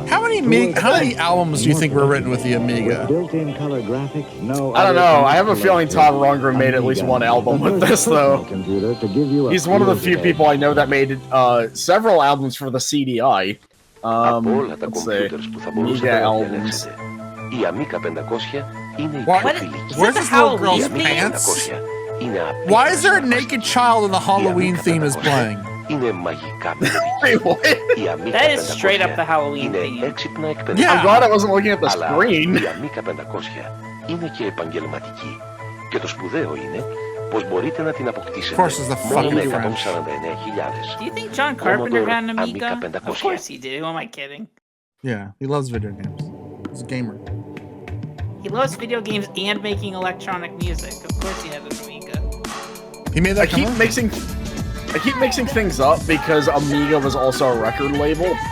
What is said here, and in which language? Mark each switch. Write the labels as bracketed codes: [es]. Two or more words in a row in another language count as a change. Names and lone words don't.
[en] How many albums do you think were written with the Amiga? Built-in color graphics, no. I don't know. I have a feeling Todd Rundgren made at least one album with this, though. He's one of the few people I know that made several albums for the CDI. Let's see. Amiga albums. [el] Η Amiga 500 είναι η [en] What? [el] πιο φιλική. [en] Where's this little girl's pants? Why is there a naked child and the Halloween theme is playing? [el] Είναι μαγικά [en] Wait, what? That is straight up the Halloween theme. [el] έξυπνα [en] I'm [el] εκπαιδευτικά. [en] glad I wasn't looking at the [el] Αλλά [en] screen. [el] η Amiga 500 είναι και επαγγελματική. Και το σπουδαίο είναι πως μπορείτε να την αποκτήσετε [en] Of course, it's the [el] μόνο με [en] fucking [el] 149.000. [en] Do you think John Carpenter had an Amiga? Of course he did. Who am I kidding? Yeah, he loves video games. He's a gamer. He loves video games and making electronic music. Of course he had an Amiga. He made that. I keep mixing things up because Amiga was also a record label.